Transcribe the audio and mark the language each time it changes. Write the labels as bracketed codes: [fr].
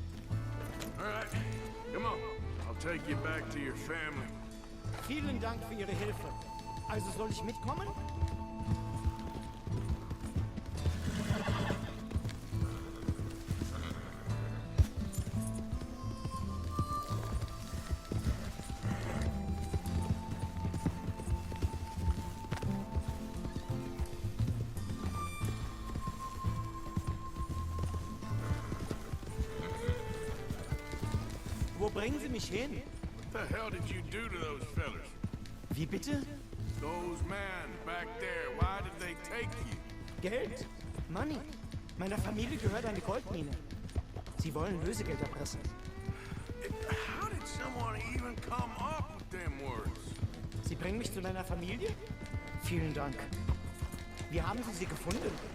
[en] All right, come on. I'll take you back to your family. [de] Vielen Dank für Ihre Hilfe. Also soll ich mitkommen? Wo bringen Sie mich hin? [en] What the hell did you do to those fellas? [de] Wie bitte? [en] Those men back there, why did they take you? [de] Geld? [en] Money? [de] Meiner Familie gehört eine Goldmine. Sie wollen Lösegeld erpressen. [en] How did someone even come up with them words? [de] Sie bringen mich zu deiner Familie? Vielen Dank. Wie haben Sie sie gefunden?